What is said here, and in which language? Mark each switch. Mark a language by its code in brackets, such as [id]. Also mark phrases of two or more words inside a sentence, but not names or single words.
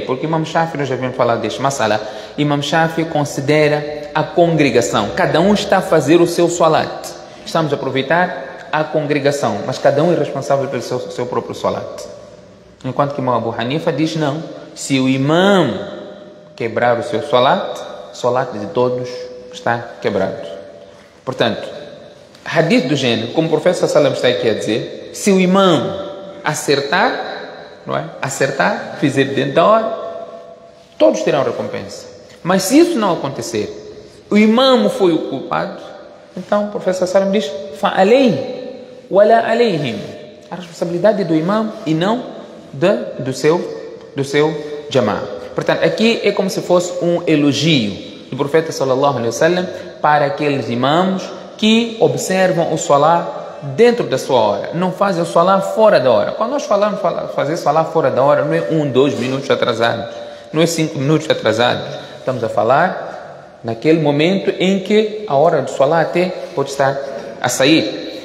[pt] Porque Imam Shafi, nós já vimos falar deste masala, Imam Shafi considera a congregação, cada um está a fazer o seu salat, estamos a aproveitar a congregação, mas cada um é responsável pelo seu próprio salat. Enquanto que Imam Abu Hanifa diz: não, se o imam quebrar o seu salat, o salat de todos está quebrado. Portanto, hadith do gênero, como o profeta [ar] صلى الله عليه وسلم [pt] está aqui a dizer, se o imam acertar, não é? Acertar, fizer dentro da hora, todos terão recompensa. Mas se isso não acontecer, o imam foi o culpado, então o profeta [ar] صلى الله عليه وسلم [pt] diz: [ar] فعليه ولا عليهم. [pt] A responsabilidade é do imam e não do seu jama'a. Portanto, aqui é como se fosse um elogio do profeta [ar] صلى الله عليه وسلم [pt] para aqueles imãos que observam o salat dentro da sua hora, não fazem o salat fora da hora. Quando nós falamos fazer salat fora da hora, não é 1, 2 minutos atrasados, não é 5 minutos atrasados. Estamos a falar naquele momento em que a hora do salat até pode estar a sair.